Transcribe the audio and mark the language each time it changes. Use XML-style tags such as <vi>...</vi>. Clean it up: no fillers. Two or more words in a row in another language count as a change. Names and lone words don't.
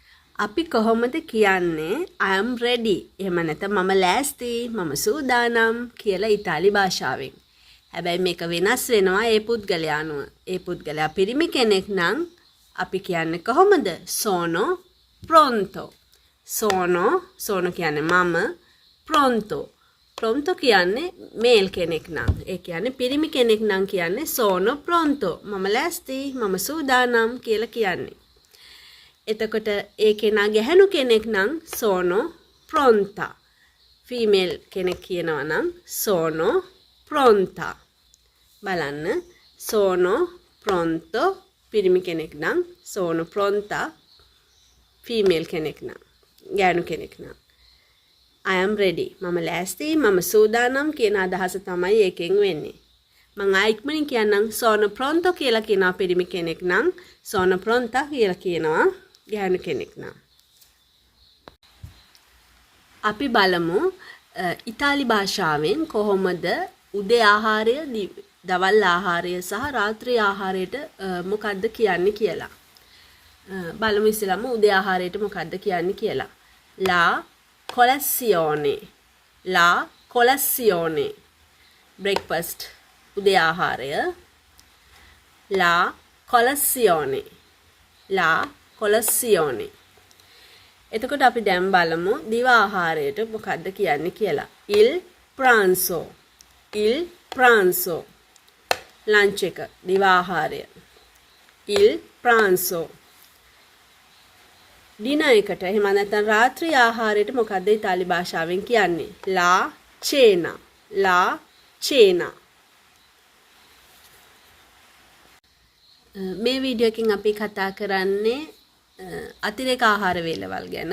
<si>අපි කොහොමද කියන්නේ</si> <en>I am ready</en> <si>එහෙම නැත්නම් මම ලෑස්ති මම සූදානම් කියලා ඉතාලි භාෂාවෙන්. හැබැයි මේක වෙනස් වෙනවා ඒ පුද්ගලයා අනුව. ඒ පුද්ගලයා පිරිමි කෙනෙක් නම් අපි කියන්නේ කොහොමද?</si> <it>sono pronto.</it> <si>sono කියන්නේ මම pronto කියන්නේ මේල් කෙනෙක් නම්. ඒ කියන්නේ පිරිමි කෙනෙක් නම් කියන්නේ</si> <it>sono pronto.</it> <si>මම ලෑස්ති මම සූදානම් කියලා කියන්නේ. එතකොට ඒ කෙනා ගැහැණු කෙනෙක් නම්</si> <it>sono pronta.</it> <si>ෆීමේල් කෙනෙක් කියනවා නම්</si> <it>sono pronta.</it> <si>බලන්න</si> <it>sono pronto</it> <si>පිරිමි කෙනෙක් නම්</si> <it>sono pronta</it> <si>ෆීමේල් කෙනෙක් නම් ගැහැණු කෙනෙක් නම්</si> <en>I am ready.</en> <si>මම ලෑස්ති මම සූදානම් කියන අදහස තමයි ඒකෙන් වෙන්නේ. මම ඉක්මනින් කියන්නම්</si> <it>sono pronto</it> <si>කියලා කියනවා පිරිමි කෙනෙක් නම්</si> <it>sono pronta</it> <si>කියලා කියනවා ගැහැණු කෙනෙක් නම්. අපි බලමු ඉතාලි භාෂාවෙන් කොහොමද උදේ ආහාරය, දවල් ආහාරය සහ රාත්‍රී ආහාරයට මොකක්ද කියන්නේ කියලා. බලමු ඉස්සෙල්ලාම උදේ ආහාරයට මොකක්ද කියන්නේ කියලා.</si> <it>La colazione.</it> <si>breakfast උදේ ආහාරය.</si> <it>La colazione.</it> <si>එතකොට අපි දැන් බලමු දිව ආහාරයට මොකක්ද කියන්නේ කියලා.</si> <it>Il pranzo.</it> <si>ලන්ච් එක දිව ආහාරය.</si> <it>Il pranzo.</it> <si>ඩිනර් එකට එහෙම නැත්නම් රාත්‍රී ආහාරයට මොකක්ද ඉතාලි භාෂාවෙන් කියන්නේ?</si> <it>La cena.</it> <si>මේ වීඩියෝ එකෙන් අපි කතා කරන්නේ අතිරේක ආහාර වේලවල් ගැන.</si>